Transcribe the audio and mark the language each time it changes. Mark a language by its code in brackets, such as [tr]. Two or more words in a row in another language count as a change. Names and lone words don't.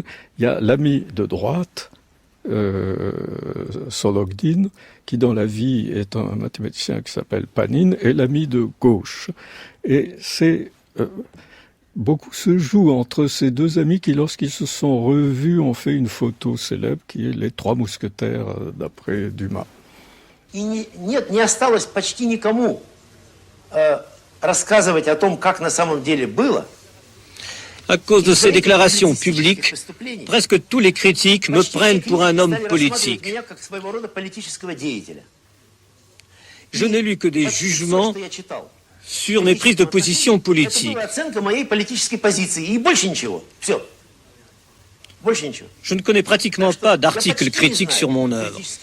[fr] Il y a l'ami de droite, Sologdin, qui dans la vie est un mathématicien qui s'appelle Panin, et l'ami de gauche. Et c'est... beaucoup se joue entre ces deux amis qui, lorsqu'ils se sont revus, ont fait une photo célèbre qui est les trois mousquetaires d'après Dumas. [ru] И не осталось почти никому рассказывать о том, как на самом деле было. [fr] À cause de ces déclarations publiques, presque tous les critiques me prennent pour un homme politique. Je n'ai lu que des jugements sur mes prises de position politiques. Je ne connais pratiquement pas d'articles critiques sur mon œuvre.